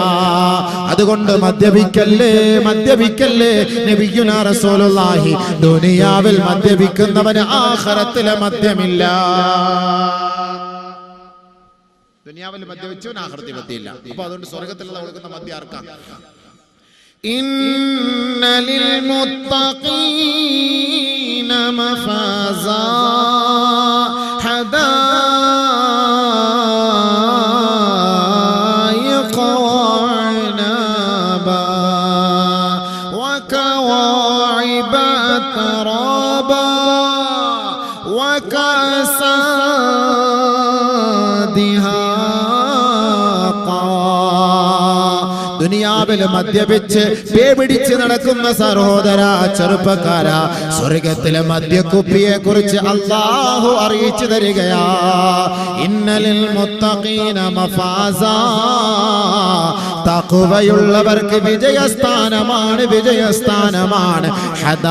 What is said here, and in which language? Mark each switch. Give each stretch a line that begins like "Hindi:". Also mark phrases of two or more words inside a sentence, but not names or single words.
Malayalam: അതുകൊണ്ട് മദ്യപിക്കല്ലേ.
Arabic: نبينا رسول الله
Malayalam: ദുനിയാവിൽ മദ്യപിക്കുന്നവന് ആഖിറത്തിലെ മദ്യമില്ല. ദുനിയാവിൽ മദ്യപിച്ചവൻ ആഖിറത്തിൽ മദ്യമില്ല. അപ്പൊ അതുകൊണ്ട് സ്വർഗ്ഗത്തിലുള്ള കൊടുക്കുന്ന മദ്യം ആർക്കാ?
Arabic: إن للمتقين مفازا حدائق وعنبا وكواعب ترابا وكأسا دهاقا.
Malayalam: ദുനിയാവിൽ മദ്യപിച്ച് പേപിടിച്ച് നടക്കുന്ന സഹോദര, ചെറുപ്പക്കാര, സ്വർഗത്തിലെ മദ്യക്കുപ്പിയെ കുറിച്ച് അല്ലാഹു അറിയിച്ചു തരികയാ.
Arabic: إن للمتقين مفازا.
Malayalam: തഖ്വയുള്ളവർക്ക് വിജയസ്ഥാനമാണ്.